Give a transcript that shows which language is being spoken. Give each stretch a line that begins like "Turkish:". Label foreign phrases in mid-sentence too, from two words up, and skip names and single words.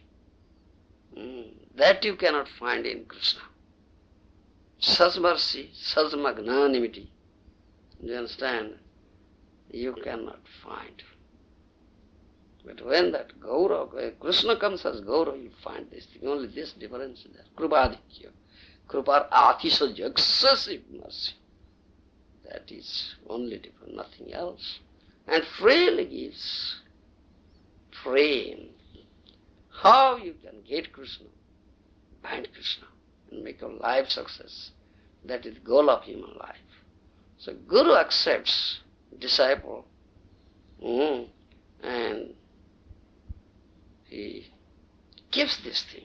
English: That you cannot find in Krishna. Such mercy, such magnanimity, do you understand? You cannot find. But when that Gaura, Krishna comes as Gaura, you find this thing. Only this difference is there.
Bangla: Krupadikya. Krupar Atishaja,
English: excessive mercy. That is only different, nothing else. And freely gives frame. How you can get Krishna, bind Krishna, and make your life success. That is the goal of human life. So Guru accepts disciple, and he gives this thing.